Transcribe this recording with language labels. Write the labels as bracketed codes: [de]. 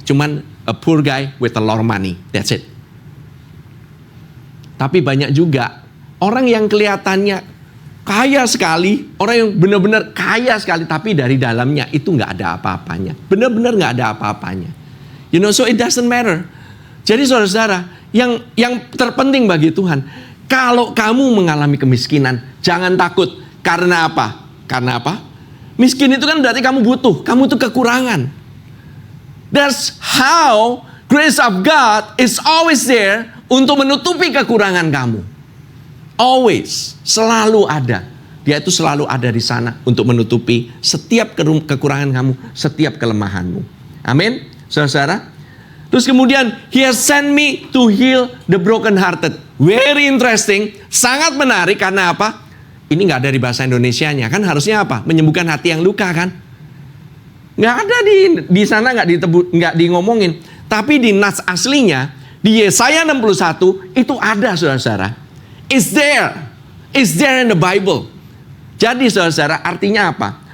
[en] Cuman a poor guy with a lot of money, that's it. [id] Tapi banyak juga orang yang kelihatannya kaya sekali, orang yang benar-benar kaya sekali, tapi dari dalamnya itu nggak ada apa-apanya. Benar-benar nggak ada apa-apanya. [en] You know, so it doesn't matter. [id] Jadi saudara-saudara, yang terpenting bagi Tuhan, kalau kamu mengalami kemiskinan, jangan takut. Karena apa? Karena apa? Miskin itu kan berarti kamu butuh, kamu tuh kekurangan. [en] That's how grace of God is always there [id] untuk menutupi kekurangan kamu. Always, selalu ada. Dia itu selalu ada di sana untuk menutupi setiap kekurangan kamu, setiap kelemahanmu. Amin, saudara. Terus kemudian, [en] He has sent me to heal the broken hearted. Very interesting, [id] sangat menarik karena apa? Ini nggak ada di bahasa Indonesianya, kan harusnya apa? Menyembuhkan hati yang luka kan? Nggak ada di sana, nggak di ngomongin. Tapi di nas aslinya, di Yesaya 61 itu ada, saudara-saudara. [en] It's there in the Bible. [id] Jadi saudara-saudara, artinya apa?